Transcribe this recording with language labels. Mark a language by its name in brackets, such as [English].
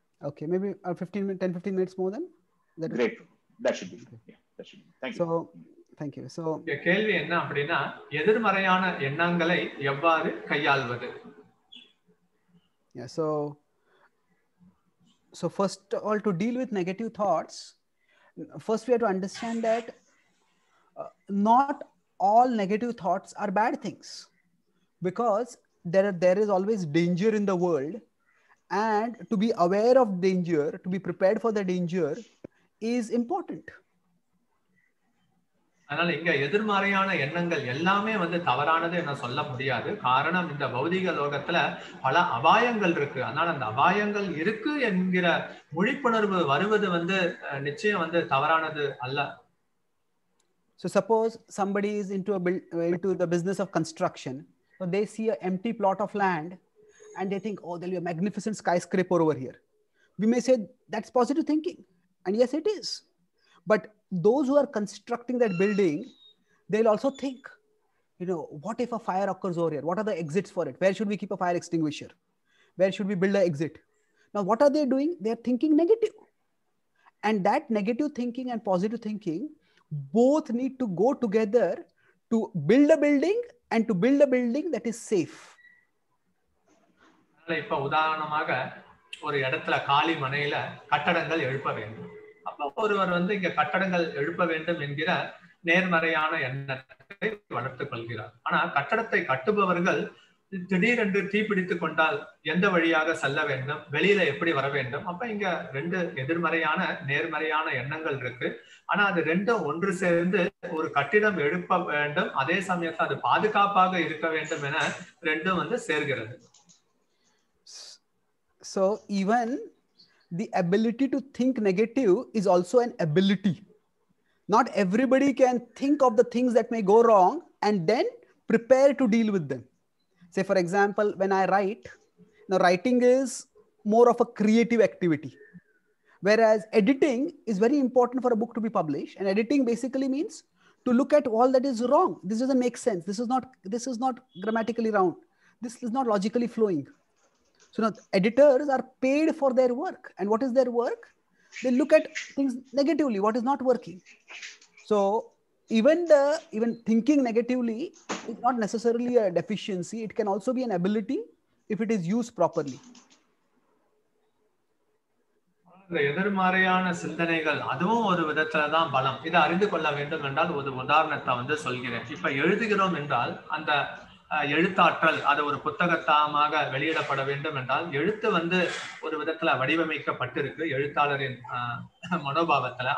[English] Okay, maybe 10-15 minutes more then? Great. That should be fine. Yeah, that should be. Thank you. So, thank you. So, [Tamil] கேள்வி என்ன அப்படின்னா எதிர்மறையான எண்ணங்களை எவ்வாறு கையாள்வது? [English] Yeah, so first of all, to deal with negative thoughts, first we have to understand that not all negative thoughts are bad things, because there is always danger in the world, and to be aware of danger, to be prepared for the danger is important. [Tamil] அதனால இங்க எதிர்மறையான எண்ணங்கள் எல்லாமே வந்து தவறானது என்ன சொல்ல முடியாது. காரணம், இந்த பௌதிக லோகத்துல பல அபாயங்கள் இருக்கு. அதனால அந்த அபாயங்கள் இருக்கு என்கிற விழிப்புணர்வு வருவது வந்து நிச்சயம் வந்து தவறானது அல்ல. [English] So suppose somebody is into the business of construction. So they see an empty plot of land and they think, oh, there'll be a magnificent skyscraper over here. We may say that's positive thinking, and yes, it is. But those who are constructing that building, they'll also think, what if a fire occurs over here? What are the exits for it? Where should we keep a fire extinguisher? Where should we build an exit? Now, what are they doing? They're thinking negative. And that negative thinking and positive thinking both need to go together to build a building and to build a building that is safe. [Tamil] இப்ப உதாரணமாக ஒரு இடத்துல காலி மனையில கட்டடங்கள் எழுப்ப வேண்டும். அப்ப ஒருவர் வந்து இங்க கட்டடங்கள் எழுப்ப வேண்டும் என்கிற நேர்மறையான எண்ணத்தை வளர்த்துக் கொள்கிறார். ஆனா கட்டடத்தை கட்டுபவர்கள் திடீரென்று தீப்பிடித்துக் கொண்டால் எந்த வழியாக செல்ல வேண்டும், வெளியில எப்படி வர வேண்டும்? அப்ப இங்க ரெண்டு எதிர்மறையான நேர்மறையான எண்ணங்கள் இருக்கு. ஆனா அது ரெண்டும் ஒன்று சேர்ந்து ஒரு கட்டிடம் எழுப்ப வேண்டும், அதே சமயத்தில் அது பாதுகாப்பாக இருக்க வேண்டும் என ரெண்டும் வந்து சேர்கிறது. [English] So even the ability to think negative is also an ability. Not everybody can think of the things that may go wrong and then prepare to deal with them. Say, for example, when I write, now writing is more of a creative activity, whereas editing is very important for a book to be published. And editing basically means to look at all that is wrong. This doesn't make sense. This is not grammatically round. This is not logically flowing. So now editors are paid for their work. And what is their work? They look at things negatively, what is not working. So even thinking negatively is not necessarily a deficiency. It can also be an ability if it is used properly. [Tamil] இந்த எதிர்மறையான சிந்தனைகள் அதுவும் ஒரு விதத்துல தான் பலம். இதை அறிந்து கொள்ள வேண்டும் என்றால் ஒரு உதாரணத்தை வந்து சொல்கிறேன். இப்ப எழுதுகிறோம் என்றால் அந்த எழுத்தாற்றல் அது ஒரு புத்தகத்தமாக வெளியிடப்பட வேண்டும் என்றால் எழுத்து வந்து ஒரு விதத்துல வடிவமைக்கப்பட்டிருக்கு எழுத்தாளரின் மனோபாவத்துல.